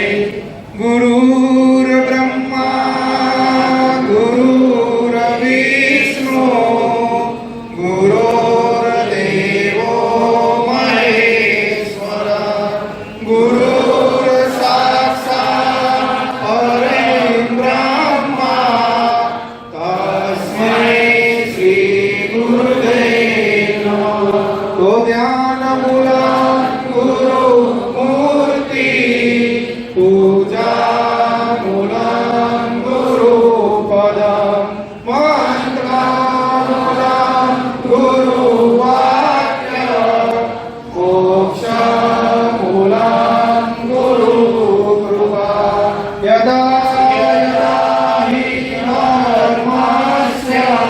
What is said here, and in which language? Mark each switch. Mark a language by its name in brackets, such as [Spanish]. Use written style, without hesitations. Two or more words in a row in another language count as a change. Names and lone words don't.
[Sanskrit] गुरुर ब्रह्मा गुरुर विष्णु गुरुर्देवो महेश्वर गुरुर साक्षात् परब्रह्मा तस्मै श्री गुरुदेव नमः. तो ध्यान मूला गुरु मूर्ति पूजा मूलं गुरु पदं मंत्रमूलं गुरु वाक्य मोक्षमूलं गुरु कृपा. यदा यदा हि धर्मस्य